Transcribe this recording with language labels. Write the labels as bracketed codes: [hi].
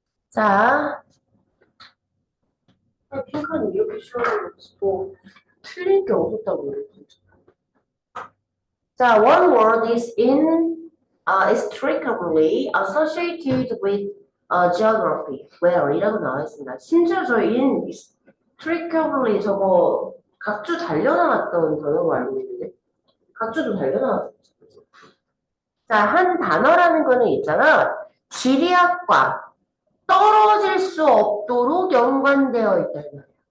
[ko] 자, 핑크는 이렇게 쉬워가지고 틀릴 게 없었다고 그랬죠. [en] 자, one word is inextricably associated with geography. [ko] where 이라고 나와 있습니다. 심지어 저 inextricably 저거 각주 달려나왔던 단어로 알고 있는데 각주도 달려나왔었죠. 자, 한 단어라는 거는 있잖아. 지리학과 떨어질 수 없도록 연관되어 있다는 말이야.